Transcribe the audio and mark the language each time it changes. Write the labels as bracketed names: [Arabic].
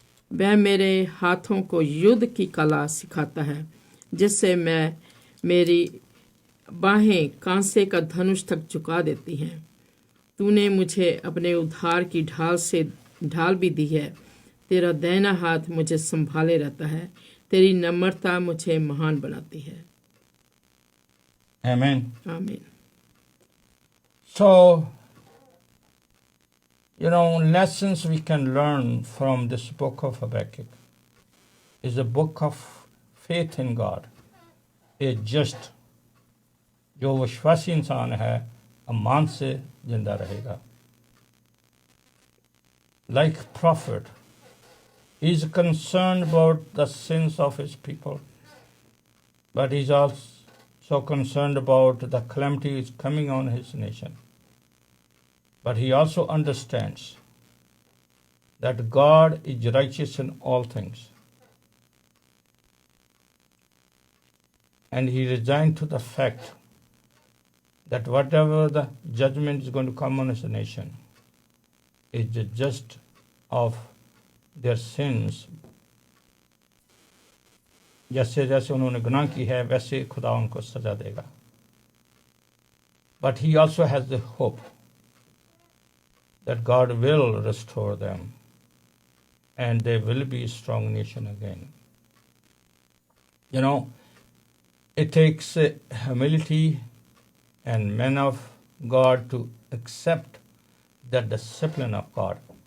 [Hindi] वह मेरे हाथों को युद्ध की कला सिखाता है, जिससे मैं मेरी बाहें कांसे का धनुष तक झुका देती हैं। तूने मुझे अपने उद्धार की ढाल भी दी है, तेरा दाहिना हाथ मुझे संभाले रहता है, तेरी नम्रता मुझे महान बनाती है। [English] Amen. [Hindi] आमीन। [English] So, lessons we can learn from this book of Habakkuk is a book of faith in God. [Hindi] A just जो विश्वासी इंसान है अमान से जिंदा रहेगा. [English] Like prophet, he is concerned about the sins of his people, but he is also concerned about the calamity is coming on his nation. But he also understands that God is righteous in all things. And he resigned to the fact that whatever the judgment is going to come on his nation is just of their sins. [Hindi] जैसे जैसे उन्होंने गुनाह की है वैसे खुदा उनको सजा देगा. [English] But he also has the hope that God will restore them and they will be a strong nation again. You know, it takes humility and men of God to accept the discipline of God.